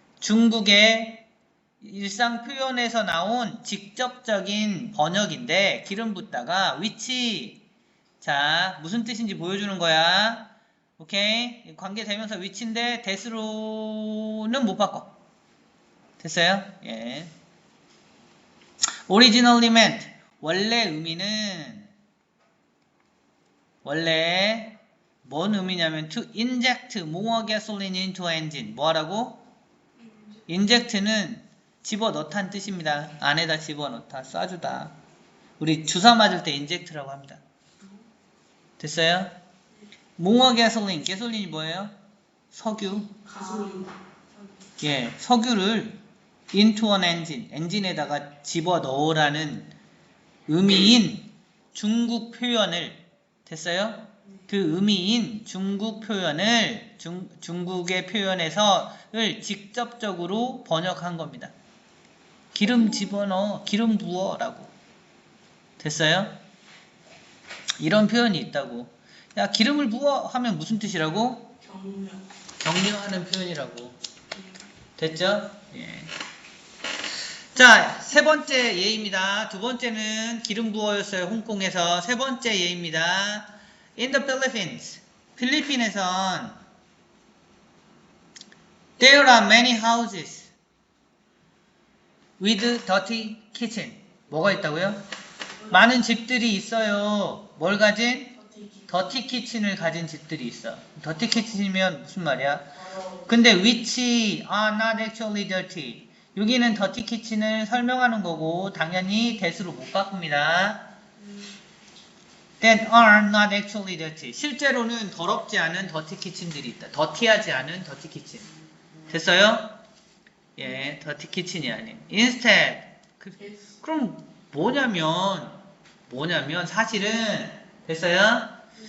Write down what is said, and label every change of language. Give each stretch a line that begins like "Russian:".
Korean: 중국의 일상 표현에서 나온 직접적인 번역인데 기름 붓다가 which. 자, 무슨 뜻인지 보여주는 거야. 오케이? 관계 대명사 which인데 that으로는 못 바꿔. 됐어요? 예.
English: Originally meant.
Korean: 원래 의미는 원래 뭔 의미냐면
English: to inject more gasoline into engine.
Korean: 뭐 하라고? inject는 집어넣다는 뜻입니다. 안에다 집어넣다, 쏴주다. 우리 주사 맞을 때 inject라고 합니다. 됐어요?
English: more gasoline.
Korean: gasolin이 뭐예요? 석유. 가솔린. 예, 석유를
English: into an engine.
Korean: 엔진에다가 집어넣으라는 의미인 중국 표현을 됐어요? 그 의미인 중국 표현을 중국의 표현에서를 직접적으로 번역한 겁니다. 기름 집어넣어, 기름 부어라고. 됐어요? 이런 표현이 있다고. 야, 기름을 부어 하면 무슨 뜻이라고? 격려. 격려하는 표현이라고. 됐죠? 예. 자, 세 번째 예입니다. 두 번째는 기름 부어였어요. 홍콩에서. 세 번째 예입니다.
English: In the Philippines.
Korean: 필리핀에선
English: There are many houses with dirty kitchen.
Korean: 뭐가 있다고요? 많은 집들이 있어요. 뭘 가진? 더티 키친을 가진 집들이 있어. 더티 키친이면 무슨 말이야? 근데
English: which are not actually dirty.
Korean: 여기는 더티 키친을 설명하는 거고 당연히 that으로 못 바꿉니다.
English: That are not actually dirty.
Korean: 실제로는 더럽지 않은 더티 키친들이 있다. 더티하지 않은 더티 키친. 됐어요? 예, 더티 키친이 아닌. Instead. 그럼 뭐냐면 사실은 됐어요?